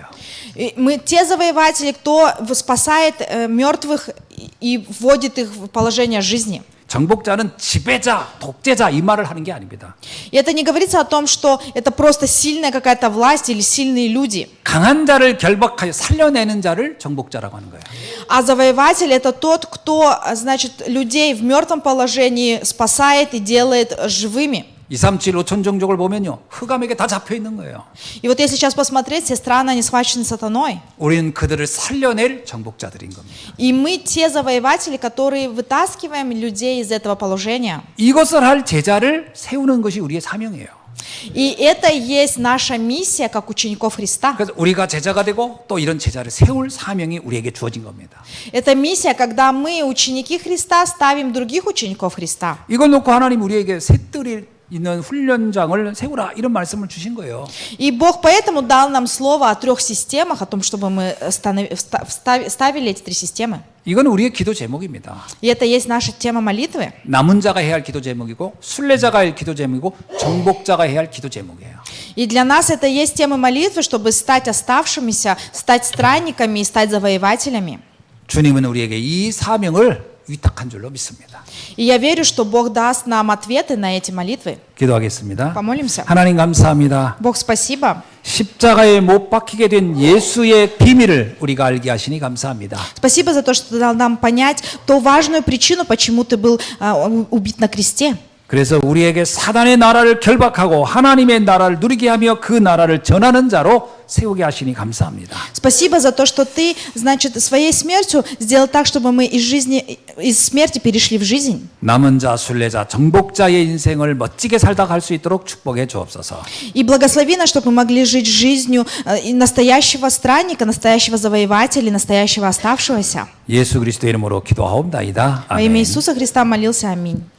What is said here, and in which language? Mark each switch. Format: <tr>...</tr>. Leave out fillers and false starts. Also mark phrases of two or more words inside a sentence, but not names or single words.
<ru>И мы те завоеватели, кто спасает мертвых и вводит их в положение жизни.</ru> <ko>정복자는 지배자, 독재자 이 말을 하는 게 아닙니다.</ko> <ru>И это не говорится о том, что это просто сильная какая-то власть или сильные люди.</ru> <ko>강한 자를 결박하여 살려내는 자를 정복자라고 하는 거예요.</ko> <ru>А завоеватель это тот, кто, значит, людей в мертвом положении спасает и делает живыми.</ru> <ko>237 5천 종족을 보면요. 흑암에게 다 잡혀 있는 거예요.</ko> <ru>И вот если сейчас посмотреть, все страны, они схвачены сатаной.</ru> <ko>우리는 그들을 살려낼 정복자들인 겁니다.</ko> <ru>И мы те завоеватели, которые вытаскиваем людей из этого положения.</ru> <ko>이것을 할 제자를 세우는 것이 우리의 사명이에요.</ko> <ru>И это есть наша миссия, как учеников Христа.</ru> <ko>그래서 우리가 제자가 되고 또 이런 제자를 세울 사명이 우리에게 주어진 겁니다.</ko> <ru>Это миссия, когда мы, ученики Христа, ставим других учеников Христа.</ru> <ko>이걸 놓고 하나님 우리에게 새뜰이 있는 훈련장을 세우라 이런 말씀을 주신 거예요.</ko> <ru>И Бог поэтому дал нам слово о 3 системах, о том, чтобы мы ставили эти 3 системы.</ru> <ko>이건 우리의 기도 제목입니다.</ko> <ru>И это есть наша тема молитвы.</ru> <ko>남은 자가 해야 할 기도 제목이고 순례자가 해야 할 기도 제목이고 정복자가 해야 할 기도 제목이에요.</ko> <ru>И для нас это есть тема молитвы, чтобы стать оставшимися, стать странниками и стать завоевателями.</ru> <ko>주님은 우리에게 이 사명을 위탁한 줄로 믿습니다.</ko> <ru>И я верю, что Бог даст нам ответы на эти молитвы.</ru> <ko>기도하겠습니다.</ko> <ru>Помолимся.</ru> <ko>하나님 감사합니다.</ko> <ru>Бог, спасибо.</ru> <ko>십자가에 못 박히게 된 예수의 비밀을 우리가 알게 하시니 감사합니다.</ko> <ru>Спасибо за то, что ты дал нам понять ту важную причину, почему ты был убит на кресте.</ru> <ko>그래서 우리에게 사단의 나라를 결박하고 하나님의 나라를 누리게 하며 그 나라를 전하는 자로 세우게 하시니 감사합니다.</ko> <ru>Спасибо за то, что ты, значит, своей смертью сделал так, чтобы мы из смерти перешли в жизнь.</ru> <ko>남은 자, 순례자, 정복자의 인생을 멋지게 살다 갈 수 있도록 축복해 주옵소서.</ko> <ru>И благослови нас, чтобы мы могли жить жизнью настоящего странника, настоящего завоевателя, настоящего оставшегося.</ru> <ko>예수 그리스도의 이름으로 기도하옵나이다.</ko> <ru>Во имя</ru> <ko>아멘.</ko> <ru>Иисуса Христа молился. Аминь.</ru>